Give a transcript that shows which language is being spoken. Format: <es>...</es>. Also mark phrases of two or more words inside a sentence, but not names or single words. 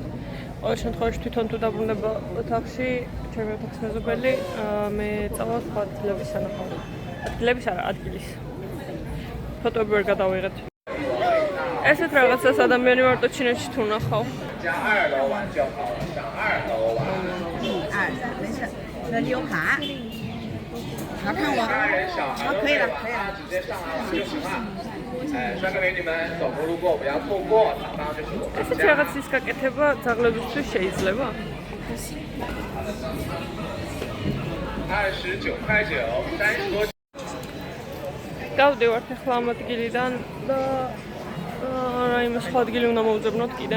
<ka>ყოველ შემთხვევაში თვითონ თუ დაბრუნდება ოთახში, ჩემი ოთახის მეზობელი, მე წავალ სხვა ადგილების სანახავად. ადგილების არა, ადგილის. ფოტოები ვერ გადავიღეთ. ესეთ რაღაცას ადამიანი მარტო ჩინეთში თუ ნახავ.</ka> <zh>没事，那里有卡。好看我，好，可以了，可以了。帅哥美女们，走过路过不要错过，上方就是我们</zh> <ka>ესეთი რაღაცის გაკეთება ძაღლებისთვის შეიძლება?</ka> <zh>29.9，30多。</zh> <ka>გავდივართ ახლა ამ ადგილიდან და რაიმე სხვა ადგილი უნდა მოვძებნოთ კიდე.</ka>